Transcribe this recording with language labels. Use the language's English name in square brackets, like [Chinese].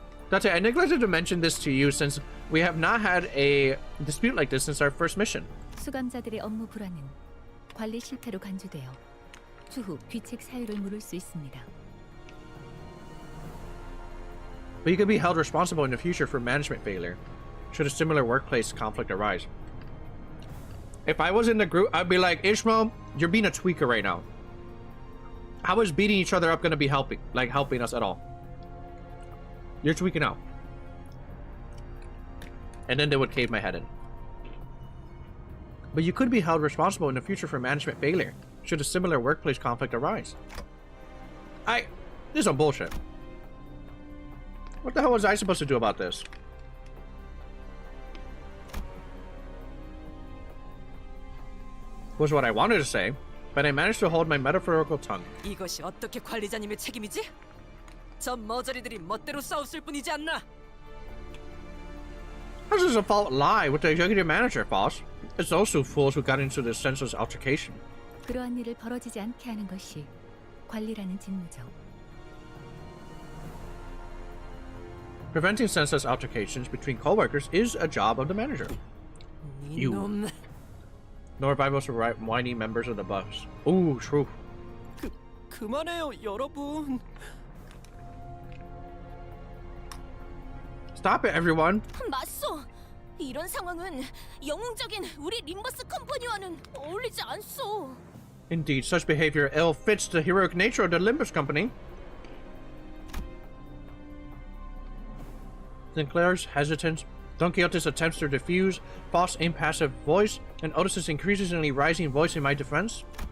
[English] Dante, I neglected to mention this to you since we have not had a dispute like this since our first mission. [Korean] 수감자들의 업무 불안은 관리 실패로 간주되어 추후 귀책 사유를 물을 수 있습니다. [English] But you could be held responsible in the future for management failure, should a similar workplace conflict arise. If I was in the group, I'd be like, Ishmael, you're being a tweaker right now. How is beating each other up going to be helping us at all? You're tweaking out. And then they would cave my head in. But you could be held responsible in the future for management failure, should a similar workplace conflict arise. This is some bullshit. What the hell was I supposed to do about this? Was what I wanted to say, but I managed to hold my metaphorical tongue. [Korean] 이것이 어떻게 관리자님의 책임이지? 저 머저리들이 멋대로 싸웠을 뿐이지 않나? [English] How does the fault lie with the executive manager, boss? It's those two fools who got into this senseless altercation. [Korean] 그러한 일을 벌어지지 않게 하는 것이 관리라는 직무죠. [English] Preventing senseless altercations between co-workers is a job of the manager. You. No revivals for whiny members of the bus. Ooh, true. [Korean] 그만해요, 여러분. [English] Stop it, everyone. [Korean] 맞소. 이런 상황은 영웅적인 우리 림버스 컴퍼니와는 어울리지 않소. [English] Indeed, such behavior ill fits the heroic nature of the Limbus company. Sinclair's hesitance, Don Quixote's attempts to diffuse false impassive voice, and Otis's increasingly rising voice in my defense.